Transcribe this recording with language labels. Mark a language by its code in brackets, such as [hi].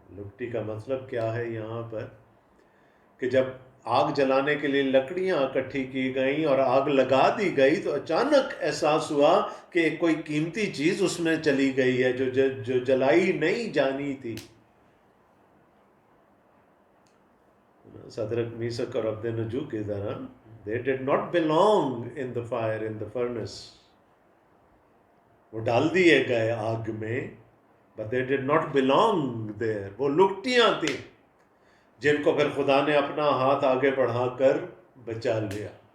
[ur] لکٹی کا مطلب کیا ہے یہاں پر؟ کہ جب آگ جلانے کے لیے لکڑیاں اکٹھی کی گئیں اور آگ لگا دی گئی تو اچانک احساس ہوا کہ کوئی قیمتی چیز اس میں چلی گئی ہے جو جلائی نہیں جانی تھی. صدرک میثق اور عبدنجو کی طرح [en] they did not belong in the fire, in the furnace. [ur] وہ ڈال دیے گئے آگ میں [en] but they did not belong there. [ur] وہ لکٹیاں تھیں جن کو پھر خدا نے اپنا ہاتھ آگے بڑھا کر بچا لیا.